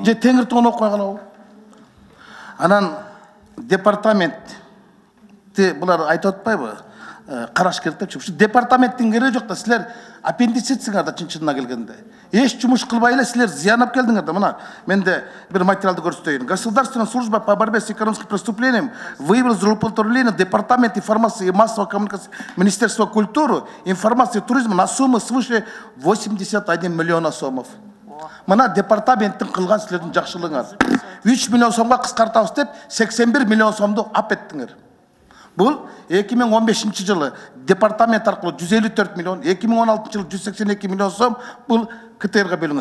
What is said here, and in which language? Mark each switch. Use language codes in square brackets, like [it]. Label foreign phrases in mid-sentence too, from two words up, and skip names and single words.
[ky] Же Теңир тоону окуй калабы? Анан департаментти булар айтып атпайбы? Караш керек депчи. Ушу департаменттин кереги жок да, силер аппендицитсиңар да чын-чынына келгенде. Эч жумуш кылбай эле силер зыян алып келдиңер да. Мына менде бир материалды көрсөтөйүн. [ru] Государственная служба по борьбе с экономическим преступлением выявила злоупотребление департамент информации и массовой коммуникации Министерства культуры, информации и туризма на сумму свыше 81 миллиона сомов. [ky] Мына департаменттин кылган силердин жакшылыгыңар. 3 миллион сомго кыскартабыз деп 81 миллион сомду ап еттиңер. Бул 2015 жылы департамент аркылуу 154 миллион, 2016 жылы 182 миллион сом бул КТРге бөлүнгөн.